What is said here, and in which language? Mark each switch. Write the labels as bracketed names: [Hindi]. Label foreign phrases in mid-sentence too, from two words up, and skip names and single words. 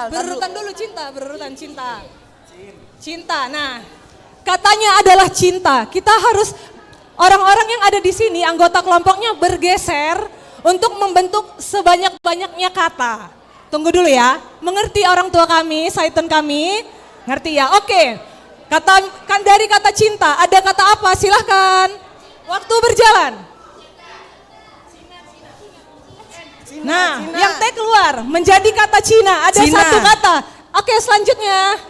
[Indonesian] Berurutan dulu cinta, berurutan cinta. Cinta. Nah, katanya adalah cinta. Kita harus orang-orang yang ada di sini, anggota kelompoknya bergeser untuk membentuk sebanyak-banyaknya kata. Tunggu dulu ya. Mengerti orang tua kami, Saitun kami? Ngerti ya? Oke. Kan dari kata cinta, ada kata apa? Silahkan. Waktu berjalan. Nah, yang T keluar menjadi kata Cina. Ada Cina. satu kata. Oke, selanjutnya.